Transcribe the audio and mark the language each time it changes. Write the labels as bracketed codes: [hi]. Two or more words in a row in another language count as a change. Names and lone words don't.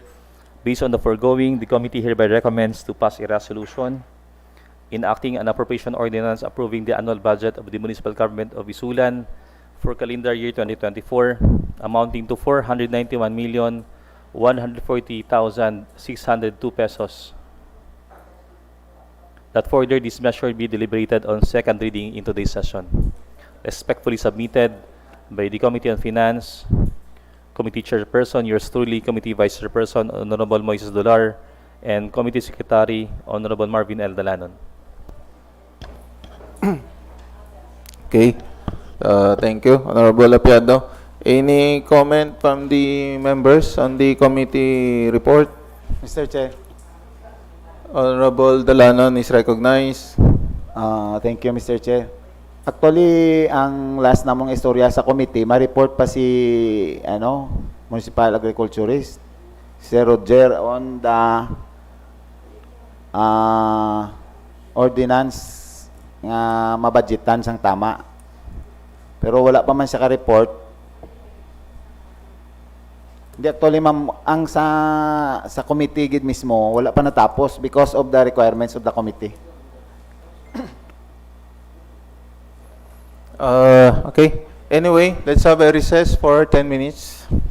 [en] Based on the foregoing, the committee hereby recommends to pass a resolution enacting an appropriation ordinance approving the annual budget of the municipal government of ISULAN for calendar year 2024 amounting to 491,140,602 pesos. That further this measure be deliberated on second reading in today's session. Respectfully submitted by the Committee on Finance, Committee Chairperson, yours truly, Committee Vice Chairperson, Honorable Moises Dolar, and Committee Secretary, Honorable Marvin L. Dalanon. Okay. Thank you, Honorable Apiado. Any comment from the members on the committee report? Mr. Chair. Honorable Dalanon is recognized. Thank you, Mr. Chair. Actually, [hil] ang last namong istorya sa committee, ma-report pa si Municipal Agriculturist, si Roger, [en] on the ordinance [hil] nga mabudgetan sang tama. Pero wala pa man siya ka-report. Hindi, actually, ma'am, ang sa committee gid mismo, wala pa natapos [en] because of the requirements of the committee. Okay. Anyway, let's have a recess for 10 minutes.